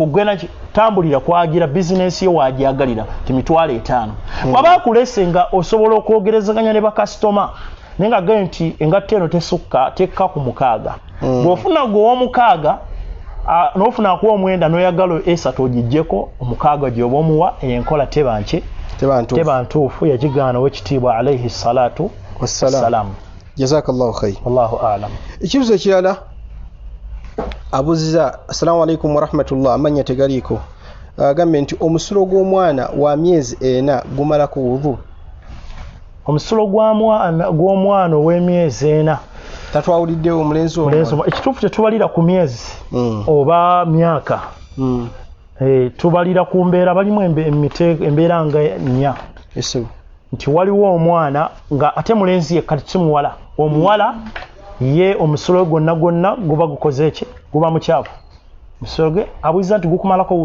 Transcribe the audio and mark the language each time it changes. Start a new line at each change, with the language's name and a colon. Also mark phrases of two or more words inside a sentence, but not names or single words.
Ganda: gwena tambulira kwagira bizinesi ye waajagalira nti $5,000 bw'aba akulese nga osobola okwogerezaganya ne bakasitoma naye nga gaye nti engatto eno tesukka tekka ku 6 bw'ofuna gwe ow'omukaaga n'ofuna akuwa omwenda n'oyagala 3 ogijjeko 6 gy'oba omuwa enkola teba ntuufu yagigaana ow'ekitiibwa
Arabic: عليه الصلاة والسلام. جزاك الله خير. والله أعلم.
Ganda: Ekibuzo ekirala abuziza
Arabic: السلام عليكم ورحمة الله
Ganda: amanya tegaliiko agambye nti omusulo gw'omwana wa myezi 4 gumalako wudhu. Omusulo gw'omwana ow'emyezi 4 tatwawuliddewo omulenzi ekituufu tetubalira ku myezi oba myaka tubalira ku mbeera balimu embeera nga 4 nti waliwo omwana nga ate mulenzi ye kati si muwala omuwala ye omusulo gwonna guba gukoze eki guba mukyafu omusulo gwe abuuza nti gukumalako wuzu